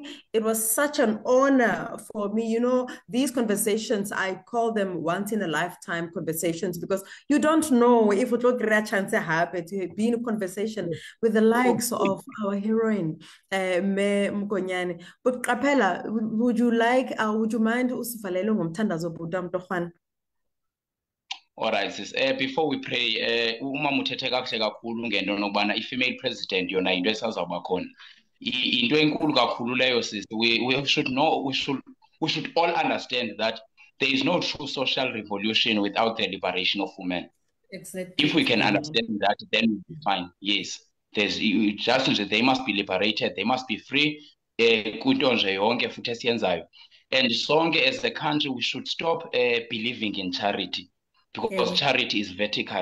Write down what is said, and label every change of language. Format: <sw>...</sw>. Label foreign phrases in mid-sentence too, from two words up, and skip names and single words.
<en>It was such an honor for me. You know, these conversations, I call them once in a lifetime conversations, because you don't know if it will get a chance to happen, to be in a conversation with the likes of our heroine, Mokonyane. But Kapela, would you mind</en> <xh>usivalele ngomthandazo bhuti mntwana?</xh> <en>All right, sis. Before we pray,</en> <xh>uma muthethe kakuhle kakhulu ngento nokubana</xh> <en>i-female president</en> <xh>yona into esazawuba khona. Into enkulu kakhulu leyo, sis.</xh> <en>We should know, we should all understand that there is no true social revolution without the liberation of women. Exactly. If we can understand that, then we'll be fine. Yes. They must be liberated, they must be free. And sonke as a country, we should stop believing in charity, because charity is vertical.</en>